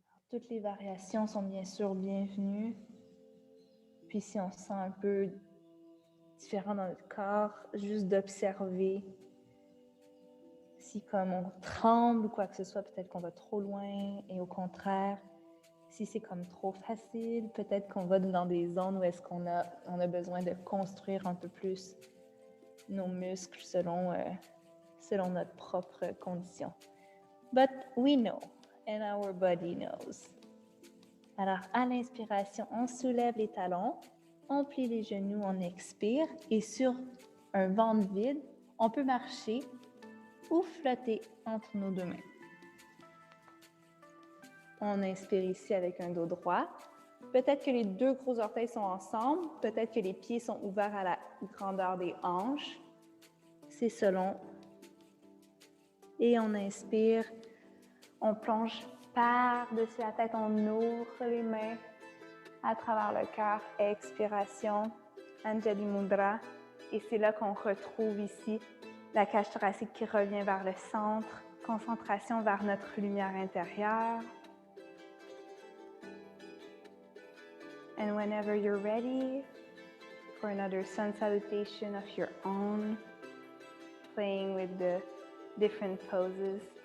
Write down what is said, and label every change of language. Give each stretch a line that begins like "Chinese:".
French: Toutes les variations sont bien sûr bienvenues. Puis si on se sent un peu différent dans notre corps, juste d'observer si comme on tremble ou quoi que ce soit, peut-être qu'on va trop loin et au contraire, si c'est comme trop facile, peut-être qu'on va dans des zones où est-ce qu'on a besoin de construire un peu plus nos muscles selon notre propre condition.
English: But we know and our body knows.
French: Alors, à l'inspiration, on soulève les talons, on plie les genoux, on expire et sur un ventre vide, on peut marcher ou flotter entre nos deux mains. On inspire ici avec un dos droit. Peut-être que les 2 gros orteils sont ensemble, peut-être que les pieds sont ouverts à la grandeur des hanches. C'est selon. Et on inspire, on plonge par-dessus la tête, on ouvre les mains à travers le cœur. Expiration, Anjali Mudra. Et c'est là qu'on retrouve ici la cage thoracique qui revient vers le centre. Concentration vers notre lumière intérieure.
English: And whenever you're ready for another sun salutation of your own, playing with the different poses.